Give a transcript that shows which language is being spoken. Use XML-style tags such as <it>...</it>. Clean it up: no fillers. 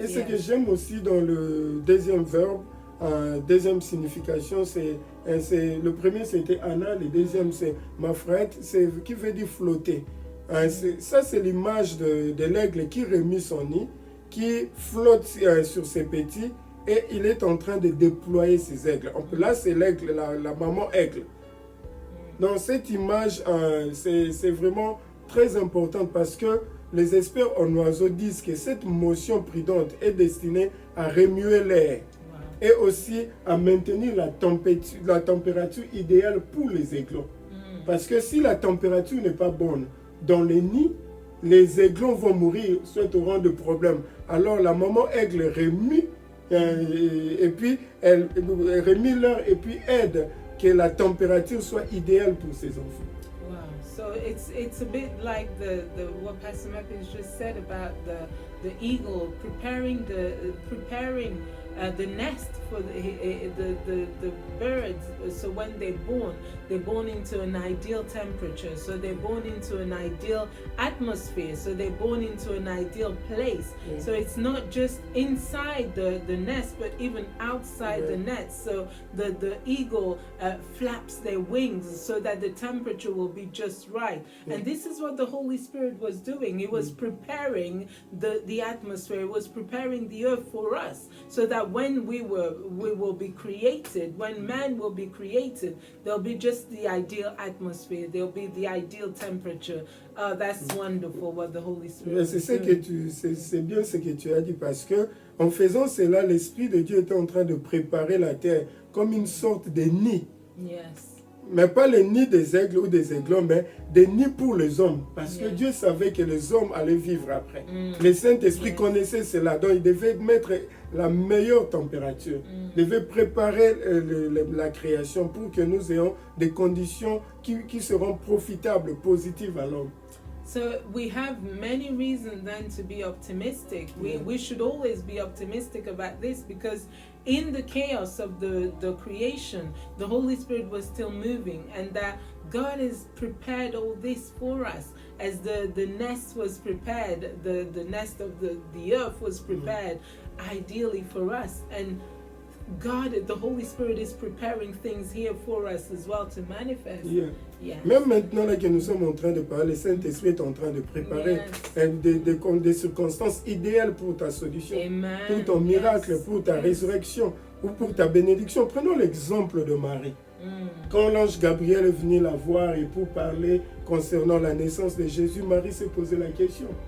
<fr>Et ce que j'aime aussi dans le deuxième verbe, deuxième signification, c'est le premier c'était Anna, le deuxième c'est Mafret, qui veut dire flotter. Ça c'est l'image de l'aigle qui remue son nid, qui flotte sur ses petits et il est en train de déployer ses aigles. Là c'est l'aigle, la maman aigle. Dans cette image, c'est vraiment très important parce que les experts en oiseaux disent que cette motion prudente est destinée à remuer l'air et aussi à maintenir la température idéale pour les aiglons. Parce que si la température n'est pas bonne dans les nids, les aiglons vont mourir, soit au rang de problème. Alors la maman aigle remue et puis elle remue l'air et puis aide que la température soit idéale pour ses enfants.</fr> <en>Wow. So it's a bit like the what Pastor Matthews just said about the eagle preparing the nest for the birds. So when they're born into an ideal temperature. So they're born into an ideal atmosphere. So they're born into an ideal place. Yeah. So it's not just inside the nest, but even outside the nest. So the eagle flaps their wings so that the temperature will be just right. And this is what the Holy Spirit was doing. He was preparing the atmosphere. He was preparing the earth for us, so that when we will be created, when man will be created, there'll be just the ideal atmosphere, there'll be the ideal temperature. That's wonderful what the Holy Spirit is doing.</en> <fr>C'est bien ce que tu as dit parce que en faisant cela, l'Esprit de Dieu était en train de préparer la terre comme une sorte de nid.</fr> <en>Yes.</en> <fr>Mais pas les nids des aigles ou des aiglons, mais des nids pour les hommes. Parce que Dieu savait que les hommes allaient vivre après. Le Saint-Esprit connaissait cela. Donc il devait mettre la meilleure température. Il devait préparer la création pour que nous ayons des conditions qui seront profitables, positives à l'homme.</fr> <en>So we have many reasons then to be optimistic. We should always be optimistic about this, because in the chaos of the creation, the Holy Spirit was still moving, and that God has prepared all this for us. As the nest was prepared, the nest of the earth was prepared ideally for us. And God, the Holy Spirit is preparing things here for us as well to manifest. Yeah. Yes.</en> <fr>Même maintenant là, que nous sommes en train de parler, le Saint-Esprit est en train de préparer des circonstances idéales pour ta solution, Amen. pour ton miracle, pour ta résurrection ou pour ta bénédiction. Prenons l'exemple de Marie. Quand l'ange Gabriel est venu la voir et pour parler concernant la naissance de Jésus, Marie s'est posé la question.</fr>